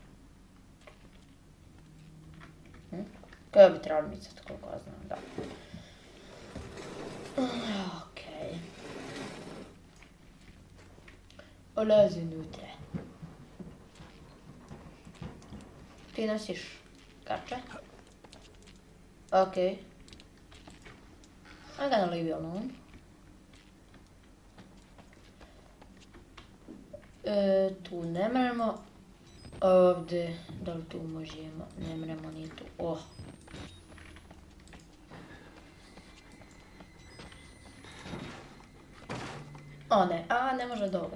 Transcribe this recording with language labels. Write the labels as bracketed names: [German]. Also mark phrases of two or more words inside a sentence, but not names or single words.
[Croatian] Kada bi trebalo micati, koliko ja znam, da. Okej. Ulazi unutra. Ti nosiš kače? Okej. [English] I'm gonna leave you alone. [Croatian] Tu ne mremo. Ovdje, da li tu možemo? Ne mremo ni tu. Oh. O ne, a ne može dobro.